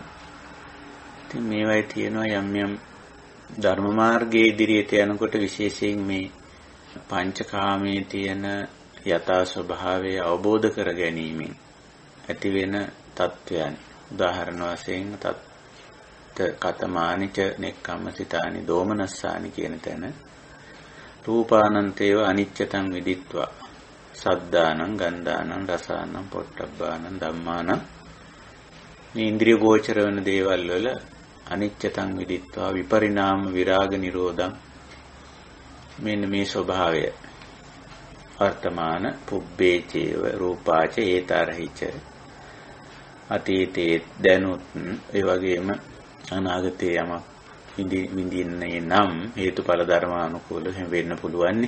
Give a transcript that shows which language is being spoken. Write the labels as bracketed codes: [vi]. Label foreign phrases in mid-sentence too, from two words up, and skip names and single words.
[si] ඉතින් මේවයි තියෙනවා යම් ධර්ම මාර්ගයේ ඉදිරියට යනකොට විශේෂයෙන් මේ පංචකාමයේ තියෙන යථා ස්වභාවය අවබෝධ කර ගැනීමෙන් ඇති වෙන තත්වයන්. උදාහරණ වශයෙන් [pi] කතමානිච නෙක්ඛම්මසිතානි දෝමනස්සානි [si] කියන තැන [pi] රූපානන්තේව අනිච්චතං විදිත්වා සද්දානං ගන්ධානං රසානං පොට්ටබ්බානං ධම්මානං [si] මේ ඉන්ද්‍රිය ගෝචර වෙන දේවල් වල [pi] අනිච්චතං විදිත්වා විපරිණාම විරාග නිරෝධං [si] මෙන්න මේ ස්වභාවය වර්තමාන [pi] පුබ්බේචේව රූපාච ඒතරහිච [si] අතීතේ දැනුත් ඒ වගේම අනාගතේ යමක් විඳින්නේ නම් හේතුඵල ධර්මානුකූලව වෙන්න පුළුවන් නේ.